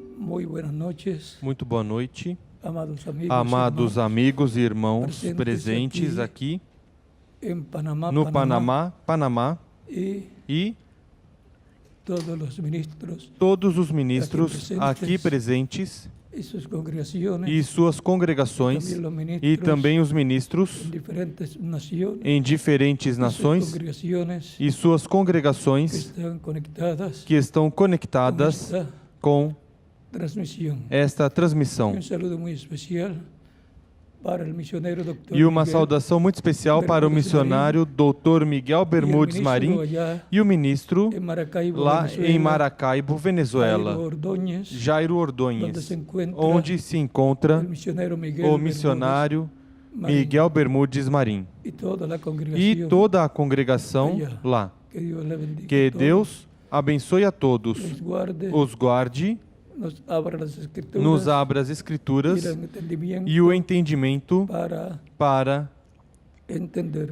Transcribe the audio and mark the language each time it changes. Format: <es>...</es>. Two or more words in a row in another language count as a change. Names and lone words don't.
<es>Muy buenas noches,</es> <pt>Muito boa noite, amados amigos e irmãos presentes aqui</pt> <es>en Panamá,</es> <pt>no Panamá e todos os ministros todos os ministros aqui presentes</pt> <es>y sus congregaciones</es> <pt>e suas congregações</pt> <es>también los ministros</es> <pt>e também os ministros</pt> <es>en diferentes naciones</es> <pt>em diferentes</pt> <es>y sus</es> <pt>nações</pt> <es>congregaciones</es> <pt>e suas</pt> <es>que</es> <pt>congregações</pt> <es>están conectadas</es> <pt>que estão</pt> <es>con</es> <pt>conectadas</pt> <es>esta</es> <pt>com</pt> <es>transmisión.</es> <pt>esta transmissão.</pt> <es>Un saludo muy especial para el misionero Dr.</es> <pt>E uma</pt> <es>Miguel</es> <pt>saudação muito especial para o</pt> <es>Bermúdez</es> <pt>missionário Dr. Miguel</pt> <es>y el</es> <pt>Bermúdez</pt> <es>ministro Marim allá</es> <pt>e o ministro</pt> <es>en Maracaibo,</es> <pt>lá</pt> <es>Venezuela,</es> <pt>em Maracaibo, Venezuela,</pt> <es>Jairo Ordóñez,</es> <pt>Jairo</pt> <es>donde</es> <pt>Ordôñez,</pt> <es>se encuentra</es> <pt>onde se encontra</pt> <es>el misionero Miguel</es> <pt>o missionário</pt> <es>Bermúdez</es> <pt>Miguel Bermúdez Marim</pt> <es>y toda la</es> <pt>e</pt> <es>congregación.</es> <pt>toda a congregação lá.</pt> <es>Que Dios le bendiga</es> <pt>Que</pt> <es>a todos,</es> <pt>Deus abençoe a todos,</pt> <es>los guarde,</es> <pt>os guarde,</pt> <es>nos abra las escrituras</es> <pt>nos abra as Escrituras</pt> <es>y el entendimiento</es> <pt>e o entendimento para entender.</pt>